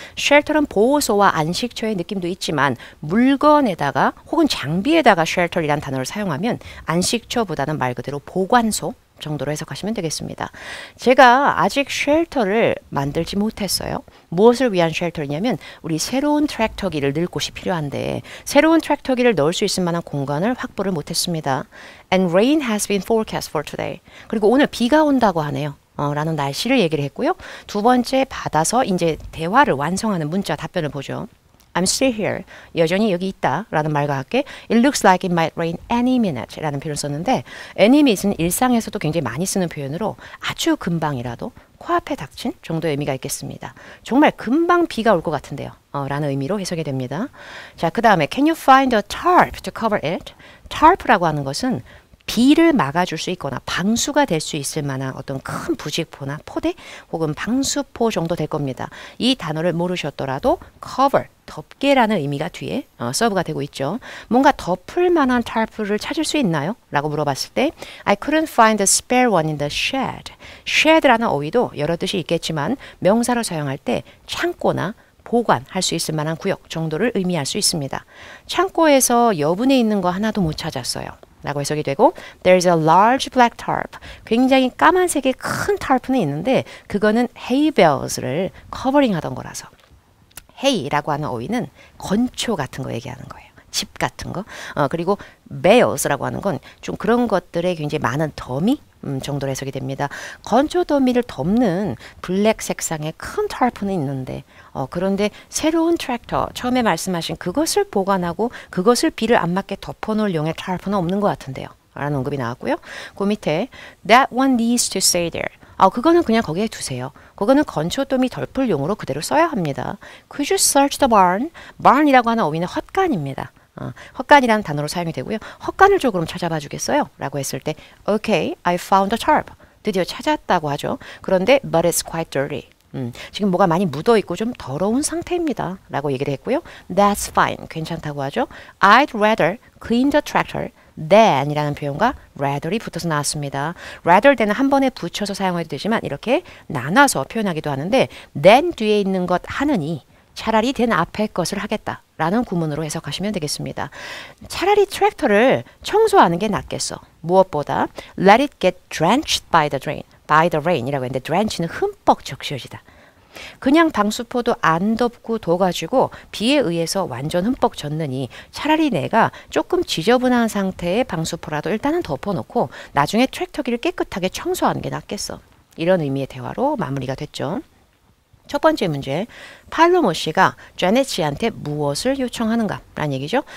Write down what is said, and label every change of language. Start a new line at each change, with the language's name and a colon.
Korean: shelter은 보호소와 안식처의 느낌도 있지만 물건에다가 혹은 장비에다가 shelter이라는 단어를 사용하면 안식처보다는 말 그대로 보관소 정도로 해석하시면 되겠습니다. 제가 아직 쉘터를 만들지 못했어요. 무엇을 위한 쉘터냐면 우리 새로운 트랙터기를 넣을 곳이 필요한데 새로운 트랙터기를 넣을 수 있을 만한 공간을 확보를 못했습니다.
English: And rain has been forecast for today.
Korean: 그리고 오늘 비가 온다고 하네요. 라는 날씨를 얘기를 했고요. 두 번째 받아서 이제 대화를 완성하는 문자 답변을 보죠.
English: I'm still here.
Korean: 여전히 여기 있다. 라는 말과 함께
English: It looks like it might rain any minute
Korean: 라는 표현을 썼는데 any minute는 일상에서도 굉장히 많이 쓰는 표현으로 아주 금방이라도 코앞에 닥친 정도의 의미가 있겠습니다. 정말 금방 비가 올 것 같은데요. 라는 의미로 해석이 됩니다. 자, 그 다음에
English: Can you find a tarp to cover it?
Korean: tarp라고 하는 것은 비를 막아줄 수 있거나 방수가 될 수 있을 만한 어떤 큰 부직포나 포대 혹은 방수포 정도 될 겁니다. 이 단어를 모르셨더라도 cover, 덮개라는 의미가 뒤에 서브가 되고 있죠. 뭔가 덮을 만한 tarp를 찾을 수 있나요? 라고 물어봤을 때
English: I couldn't find a spare one in the shed.
Korean: shed라는 어휘도 여러 뜻이 있겠지만 명사로 사용할 때 창고나 보관할 수 있을 만한 구역 정도를 의미할 수 있습니다. 창고에서 여분에 있는 거 하나도 못 찾았어요. 라고 해석이 되고
English: There's a large black tarp.
Korean: 굉장히 까만색의 큰 tarp는 있는데 그거는 hay bales를 커버링하던 거라서 hay라고 하는 어휘는 건초 같은 거 얘기하는 거예요. 집 같은 거. 그리고 bales라고 하는 건 좀 그런 것들에 굉장히 많은 더미 정도로 해석이 됩니다. 건초 더미를 덮는 블랙 색상의 큰 tarp는 있는데 그런데 새로운 트랙터 처음에 말씀하신 그것을 보관하고 그것을 비를 안 맞게 덮어놓을 용의 tarp는 없는 것 같은데요. 라는 언급이 나왔고요. 그 밑에
English: That one needs to stay there.
Korean: 그거는 그냥 거기에 두세요. 그거는 건초더미 덮을 용으로 그대로 써야 합니다.
English: Could you search the barn?
Korean: barn이라고 하는 어휘는 헛간입니다. 헛간이라는 단어로 사용이 되고요. 헛간을 좀 그럼 찾아봐 주겠어요? 라고 했을 때
English: Okay, I found a tarp.
Korean: 드디어 찾았다고 하죠. 그런데
English: But it's quite dirty.
Korean: 지금 뭐가 많이 묻어 있고 좀 더러운 상태입니다. 라고 얘기를 했고요.
English: That's fine.
Korean: 괜찮다고 하죠.
English: I'd rather clean the tractor than
Korean: 이라는 표현과 rather이 붙어서 나왔습니다. rather than은 한 번에 붙여서 사용해도 되지만 이렇게 나눠서 표현하기도 하는데 than 뒤에 있는 것 하느니 차라리 than 앞에 것을 하겠다. 라는 구문으로 해석하시면 되겠습니다. 차라리 트랙터를 청소하는 게 낫겠어. 무엇보다
English: let it get drenched by the rain
Korean: 이라고 했는데 drench는 흠뻑 적셔지다. 그냥 방수포도 안 덮고 둬가지고 비에 의해서 완전 흠뻑 젖느니 차라리 내가 조금 지저분한 상태의 방수포라도 일단은 덮어놓고 나중에 트랙터기를 깨끗하게 청소하는 게 낫겠어. 이런 의미의 대화로 마무리가 됐죠. 첫 번째 문제, 팔로모 씨가 제넷 씨한테 무엇을 요청하는가? 라는 얘기죠.